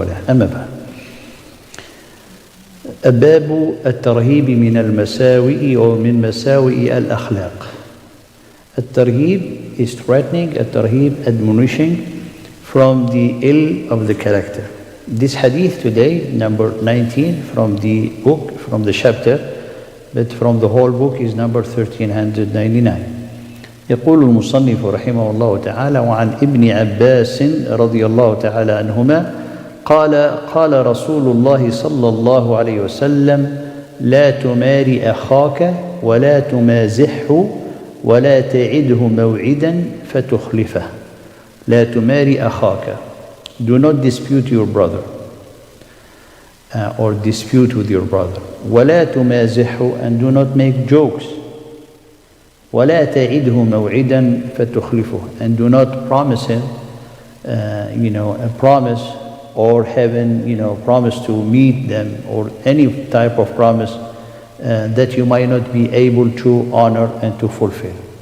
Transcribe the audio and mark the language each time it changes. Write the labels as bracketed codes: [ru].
[ar] أما بعد باب الترهيب من المساوئ ومن مساوئ الأخلاق. [en] الترهيب is threatening, الترهيب admonishing from the ill of the character. This hadith today, number 19 from the book, from the chapter, but from the whole book is number 1399. [ar] يقول المصنف رحمه الله تعالى: وعن ابن عباس رضي الله تعالى عنهما قال رسول الله صلى الله عليه وسلم: لا تماري أخاك ولا تمازحه ولا تعده موعدا فتخلفه. لا تماري أخاك. [en] Do not dispute your brother or dispute with your brother. [ar] ولا تمازحه, [en] and do not make jokes. [ar] ولا تعده موعدا فتخلفه, [en] and do not promise him a promise, or heaven, promise to meet them, or any type of promise that you might not be able to honor and to fulfill.